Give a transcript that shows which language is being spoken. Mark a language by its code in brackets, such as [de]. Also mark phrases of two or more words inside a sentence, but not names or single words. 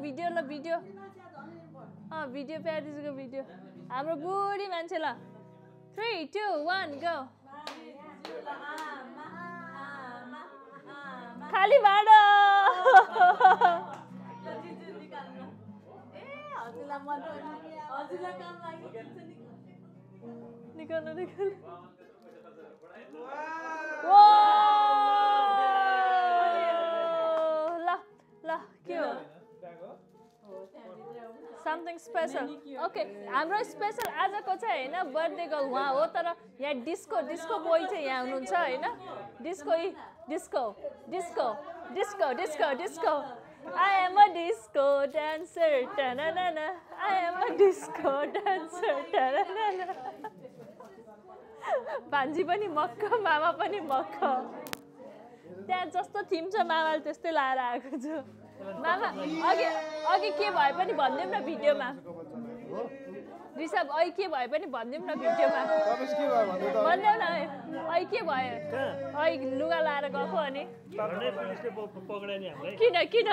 [ne] भिडियो भिडियो प्यार दिजुको भिडियो हाम्रो बुढी मान्छे ल 3 2 1 गो खाली भाडो निकाल्नु ल के हो [en] something special [ne] ओके हाम्रो स्पेसल आजको चाहिँ होइन [en] birthday girl [ne] उहाँ हो तर यहाँ [en] disco boy [ne] चाहिँ यहाँ हुनुहुन्छ होइन [en] डिस्को I am a disco dancer ta-na-na-na I am a disco dancer ta-na-na-na [ne] भान्जी पनि मक्क मामा पनि मक्क त्यहाँ जस्तो थिम छ मामाले त्यस्तै लाएर आएको छु मामा अघि के भए पनि भनिदिउँ न भिडियोमा ऋषभ अहिले के भए पनि भनिदिउँ न भिडियोमा भनिदेऊ न अहिले के भयो अहिले लुगा लाएर गएको अनि किन